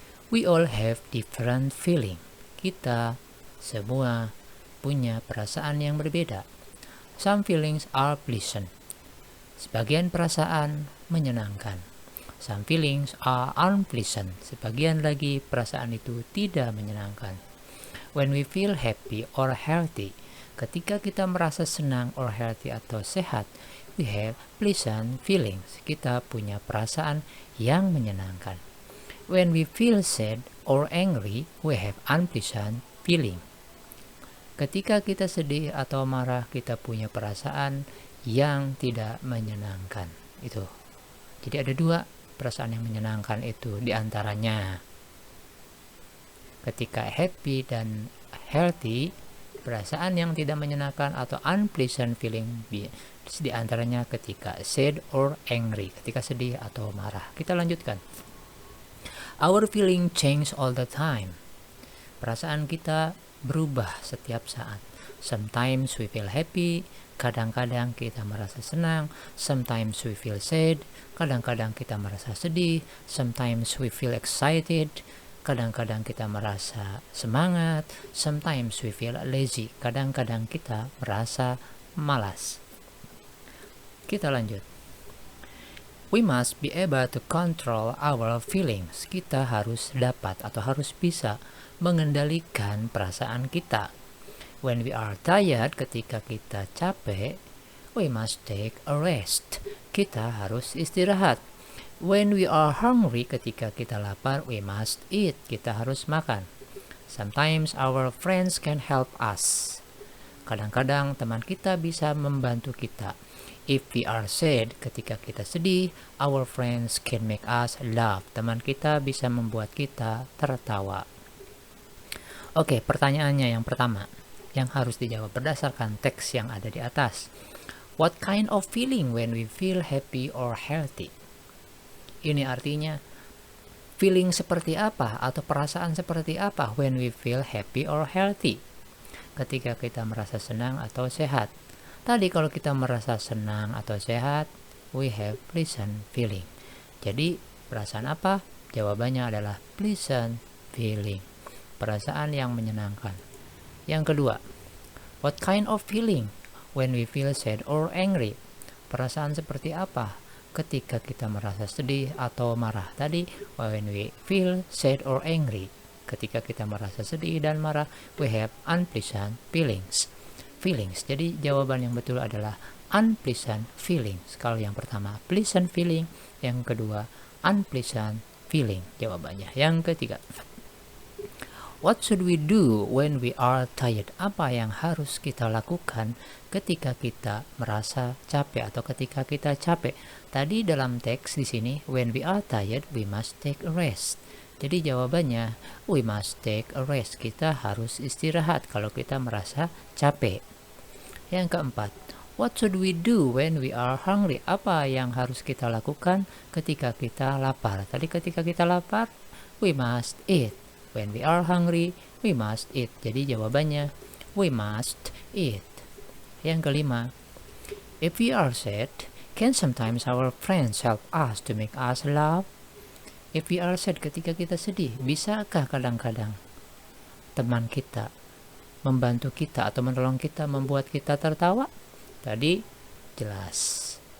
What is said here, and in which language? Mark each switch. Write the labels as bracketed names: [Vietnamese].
[English] We all have different feeling. [Indonesian] Kita semua punya perasaan yang berbeda. [English] Some feelings are pleasant. [Indonesian] Sebagian perasaan menyenangkan. [English] Some feelings are unpleasant. [Indonesian] Sebagian lagi perasaan itu tidak menyenangkan. [English] When we feel happy or healthy, [Indonesian] ketika kita merasa senang [English] or healthy [Indonesian] atau sehat, [English] we have pleasant feelings. [Indonesian] Kita punya perasaan yang menyenangkan. [English] When we feel sad or angry, we have unpleasant feeling. [Indonesian] Ketika kita sedih atau marah, kita punya perasaan yang tidak menyenangkan. Itu. Jadi ada dua perasaan yang menyenangkan itu diantaranya. Ketika happy dan healthy, perasaan yang tidak menyenangkan atau [English] unpleasant feeling [Indonesian] di antaranya ketika [English] sad or angry, [Indonesian] ketika sedih atau marah. Kita lanjutkan. [English] Our feeling change all the time. [Indonesian] Perasaan kita berubah setiap saat. [English] Sometimes we feel happy, [Indonesian] kadang-kadang kita merasa senang. [English] Sometimes we feel sad, [Indonesian] kadang-kadang kita merasa sedih. [English] Sometimes we feel excited, [Indonesian] kadang-kadang kita merasa semangat. [English] Sometimes we feel lazy, [Indonesian] kadang-kadang kita merasa malas. Kita lanjut. [English] We must be able to control our feelings. [Indonesian] Kita harus dapat atau harus bisa mengendalikan perasaan kita. [English] When we are tired, [Indonesian] ketika kita capek, [English] we must take a rest. [Indonesian] Kita harus istirahat. [English] When we are hungry, [Indonesian] ketika kita lapar, [English] we must eat. [Indonesian] Kita harus makan. [English] Sometimes our friends can help us. [Indonesian] Kadang-kadang teman kita bisa membantu kita. [English] If we are sad, [Indonesian] ketika kita sedih, [English] our friends can make us laugh. [Indonesian] Teman kita bisa membuat kita tertawa. Pertanyaannya yang pertama yang harus dijawab berdasarkan teks yang ada di atas. [English] What kind of feeling when we feel happy or healthy? [Indonesian] Ini artinya feeling seperti apa atau perasaan seperti apa [English] when we feel happy or healthy, [Indonesian] ketika kita merasa senang atau sehat. Tadi kalau kita merasa senang atau sehat, [English] we have pleasant feeling. [Indonesian] Jadi perasaan apa? Jawabannya adalah pleasant feeling, perasaan yang menyenangkan. Yang kedua, [English] what kind of feeling when we feel sad or angry? [Indonesian] Perasaan seperti apa ketika kita merasa sedih atau marah? [English] Tadi when we feel sad or angry, [Indonesian] ketika kita merasa sedih dan marah, [English] we have unpleasant feelings. [Indonesian] Jadi jawaban yang betul adalah unpleasant feelings. Kalau yang pertama pleasant feeling, yang kedua unpleasant feeling jawabannya. [English] Yang ketiga, what should we do when we are tired? [Indonesian] Apa yang harus kita lakukan ketika kita merasa capek atau ketika kita capek? Tadi dalam teks di sini, [English] when we are tired, we must take a rest. [Indonesian] Jadi jawabannya, [English] we must take a rest. [Indonesian] Kita harus istirahat kalau kita merasa capek. [English] Yang keempat, what should we do when we are hungry? [Indonesian] Apa yang harus kita lakukan ketika kita lapar? Tadi ketika kita lapar, [English] we must eat. When we are hungry, we must eat. [Indonesian] Jadi jawabannya, [English] we must eat. [Indonesian] Yang kelima, [English] if we are sad, can sometimes our friends help us to make us laugh? If we are sad, [Indonesian] ketika kita sedih, bisakah kadang-kadang teman kita membantu kita atau menolong kita, membuat kita tertawa? Tadi jelas.